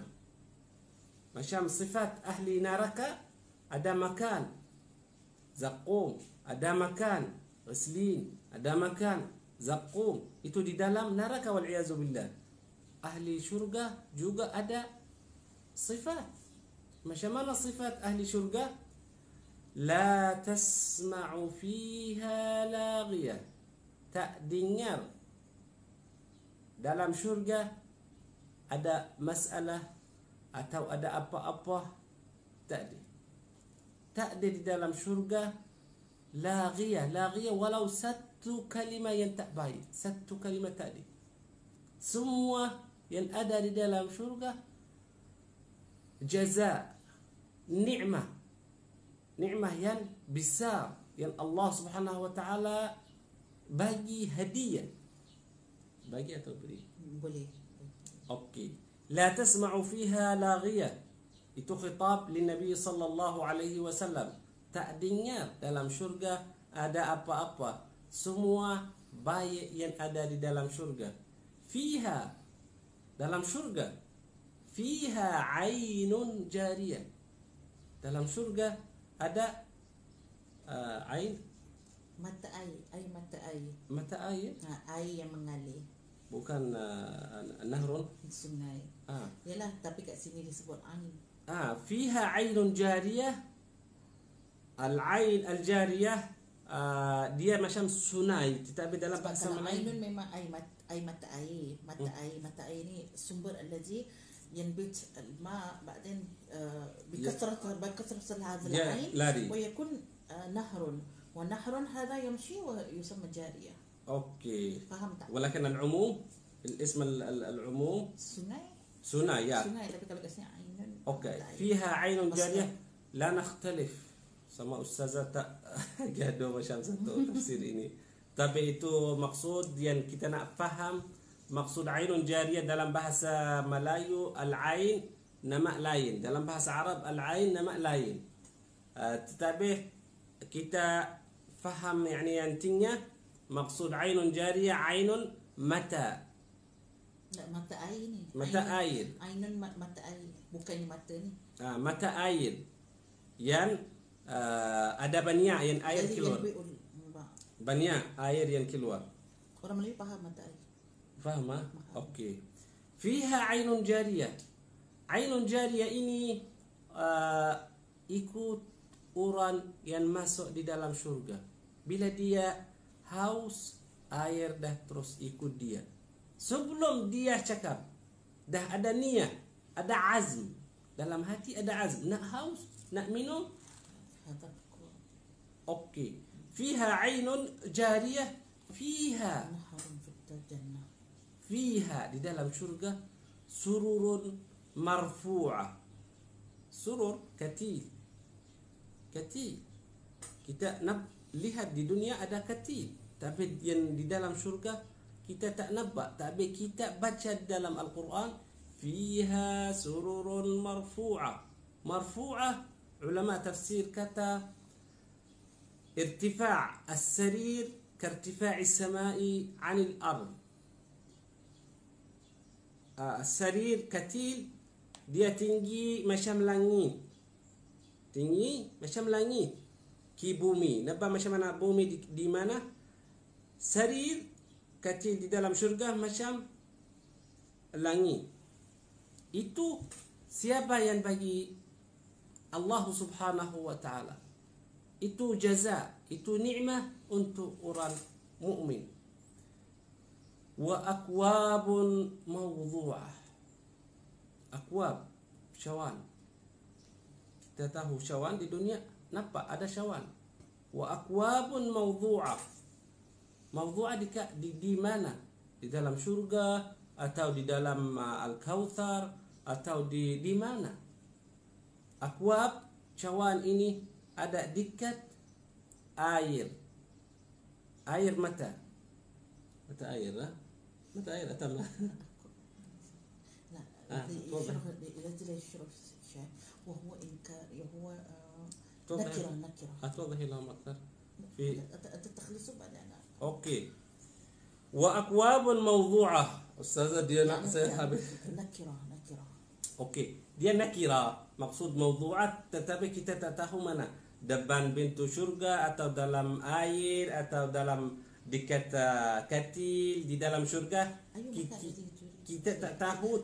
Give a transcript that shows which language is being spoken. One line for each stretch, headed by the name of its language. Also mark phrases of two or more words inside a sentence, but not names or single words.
Malay: Macam sifat ahli neraka, ada makan zaqum, ada makan ghislin, ada makan zaqum. Itu di dalam neraka
Arabic: والعياذ بالله.
Malay: Ahli syurga juga ada sifat. Macam mana sifat ahli syurga?
Arabic: لا تسمع فيها لاغية.
Malay: Tak dengar dalam syurga ada masalah atau ada apa-apa. Tak ada. Tak ada di dalam syurga laghiyah. Laghiyah walau satu kalimah yang tak baik. Satu kalimah tak ada. Semua yang ada di dalam syurga jaza, nikmah. Nikmah yang besar yang Allah
Arabic: سبحانه وتعالى
Malay: bagi hadiah. Bagi atau beri? Boleh. Okey.
Arabic: لا تسمع فيها لاغية. Itu خطاب لنبي صلى الله عليه وسلم.
Malay: Tak dengar dalam syurga ada apa-apa. Semua baik yang ada di dalam syurga. Fiha, dalam syurga.
Arabic: فيها عين جارية.
Malay: Dalam syurga ada ain, Mata air mata air. mata air, Air yang mengalir, bukan nahrun. sungai. Yalah, tapi kat sini disebut ain.
Arabic: فيها عين جارية. العين الجارية
Malay: dia macam sungai, tetapi dalam Sebab bahasa kalau Melayu ainun memang air mata air. Mata air ni sumber
Arabic: allazi ينبت الماء بعدين بكثرة هذا العين لاري. ويكون نهر ونهر هذا يمشي ويسمى جارية. اوكي. فهمت؟ ولكن العموم الاسم العموم
Malay: sungai ya. sungai, tapi kalau kat sini ainun. Okey.
Arabic: فيها عين جارية. لا نختلف
Malay: sama ustazah tak gaduh macam satu tafsir ini. Tapi itu maksud yang kita nak faham. Maksud
Arabic: عين جارية
Malay: dalam bahasa Melayu, al-ain nama lain. Dalam bahasa Arab al-ain nama lain. Tetapi kita faham yani intinya maksud
Arabic: عين جارية
Malay: ainun mata. Mata air ni. Mata air. Ainun mata air, bukannya mata ni. Mata air yang ada banyak yang air keluar. Banyak air yang keluar. Orang Melayu faham mata air. Faham? Okey.
Arabic: فيها عين جارية. عين جارية
Malay: ini ikut orang yang masuk di dalam syurga. Bila dia haus, air dah terus ikut dia. Sebelum dia cakap, dah ada niat, ada azm. Dalam hati ada azm. Nak haus, nak minum. Okey.
Arabic: فيها عين جارية. فيها فيها
Malay: di dalam syurga
Arabic: سرر مرفوعة.
Malay: Surur katil. Kita nak lihat di dunia ada katil, tapi yang di dalam syurga kita tak nampak. Tapi kita baca dalam Al-Quran
Arabic: فيها سرر مرفوعة. Marfu'ah
Malay: ulama tafsir kata
Arabic: ارتفاع السرير كارتفاع السماء عن الأرض.
Malay: Sarir katil dia tinggi macam langit. Tinggi macam langit. Ki bumi. Nampak macam mana bumi di mana? Sarir katil di dalam syurga macam langit. Itu siapa yang bagi? Allah
Arabic: سبحانه وتعالى.
Malay: Itu jaza, itu nikmat untuk orang mukmin.
Arabic: وأكواب موضوعة.
Malay: Akwab, syawan. Kita tahu syawan di dunia, nampak ada syawan.
Arabic: وأكواب موضوعة.
Malay: Mawdu'ah di mana? Di dalam syurga atau di dalam Al-Kautsar atau di mana? Akwab, syawan ini ada dekat air. Air mata. Mata air lah. Mata air atau lah.
Arabic: لا يشرب شيء وهو إنكار هو نكرة. توضحي لهم أكثر في تخلصوا بعدين. أوكي. وأكواب موضوعة.
Malay: أستاذة ديانا saya habis.
Arabic: نكرة.
Malay: Okey. Dia nakira. Maksud mawdu'at, tetapi kita tak tahu mana. Depan pintu syurga atau dalam air atau dalam dekat katil di dalam syurga. Kita tak tahu.